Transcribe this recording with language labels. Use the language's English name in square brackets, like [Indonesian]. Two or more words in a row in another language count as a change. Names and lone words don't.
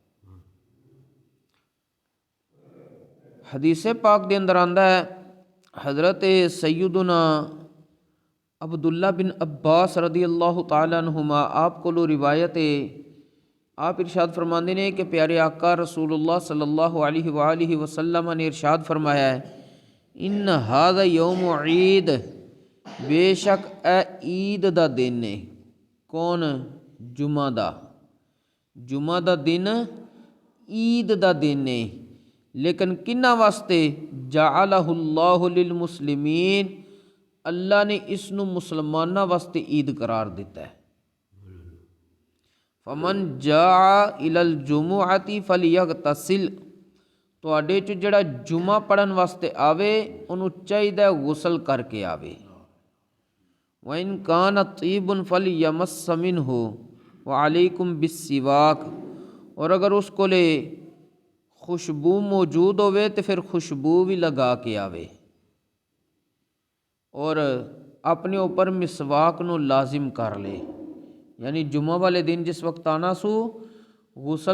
[Punjabi] حدیث پاک دے اندر آندا ہے حضرت سیدنا عبداللہ بن عباس رضی اللہ تعالیٰ عنہما آپ کو روایت ہے، آپ ارشاد فرماندے نے کہ پیارے آقا رسول اللہ صلی اللہ علیہ وآلہ وسلم نے ارشاد فرمایا ہے [Arabic] ان ھذا یوم عید، [Punjabi] بے شک اے عید دا دن ہے۔ کون؟ جمعہ دا، جمعہ دا دن عید دا دن ہے، لیکن کنہ واسطے؟ [Arabic] جعلہ اللہ للمسلمین، [Punjabi] اللہ نے اس نو مسلمانہ واسطے عید قرار دیتا ہے۔ [Arabic] فمن جاء الی الجمعۃ فلیغتسل، [Punjabi] تواڈے چ جڑا جمعہ پڑھن واسطے آوے انہوں چاہیے غسل کر کے آوے۔ [Arabic] وَإِن كَانَ طِيبٌ فَلْيَمَسَّ مِنْهُ وَعَلَيْكُمْ بِالسِّوَاكِ، [Urdu] اور اگر اس کو لے خوشبو موجود ہوئے تو پھر خوشبو بھی لگا کے آوے، [Punjabi] اور اپنے اوپر مسواک نو لازم کر لے، یعنی جمعہ والے دن جس وقت آنا سو غسل